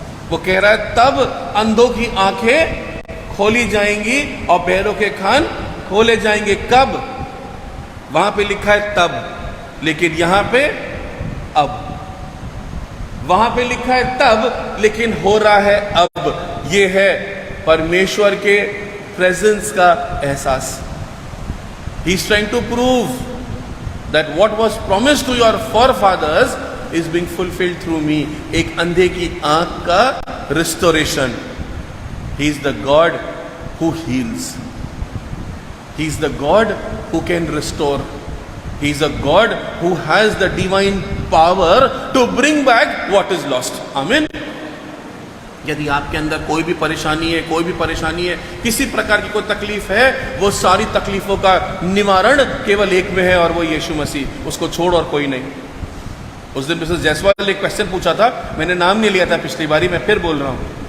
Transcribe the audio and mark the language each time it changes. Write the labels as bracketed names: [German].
[Hindi] वो कह रहा है तब अंधों की आंखें खोली जाएंगी और बहरों के कान खोले जाएंगे। कब? वहां पे लिखा है तब, लेकिन यहां पे अब। वहां पे लिखा है तब, लेकिन हो रहा है अब। ये है परमेश्वर के प्रेजेंस का एहसास। [English] He is trying to prove that what was promised to your forefathers is being fulfilled through me. [Hindi] एक अंधे की आंख का restoration. [English] He is the God who heals. He is the God who can restore. He is a God who has the divine power to bring back what is lost. Amen. [Hindi] यदि आपके अंदर कोई भी परेशानी है, किसी प्रकार की कोई तकलीफ है, वो सारी तकलीफों का निवारण केवल एक में है और वो यीशु मसीह। उसको छोड़ और कोई नहीं। उस दिन मिसेस जायसवाल ने एक क्वेश्चन पूछा था, मैंने नाम नहीं लिया था पिछली बारी, मैं फिर बोल रहा हूं।